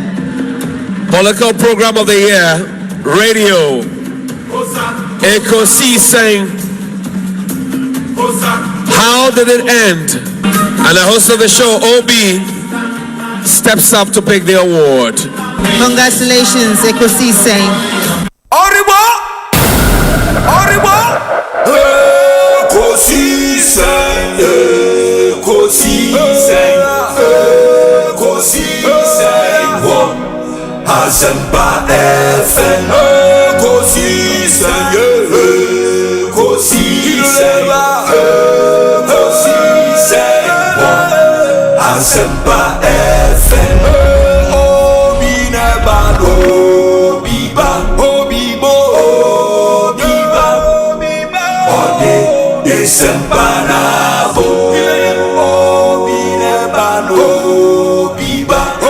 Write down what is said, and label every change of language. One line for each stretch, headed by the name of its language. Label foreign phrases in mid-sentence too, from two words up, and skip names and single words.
English: Political program of the year, radio, Ekosiisen. How did it end? And the host of the show, Obi, steps up to pick the award. Congratulations, Ekosiisen. Oribo! Ekosiisen, Ekosiisen, Ekosiisen. Asempa FM, Ekosiisen, Ekosiisen, Ekosiisen, Asempa FM.
Akan: Obi neba, Obi ba, Obi bo, Obi ba, Ode Asempa na bo. Obi neba, Obi ba.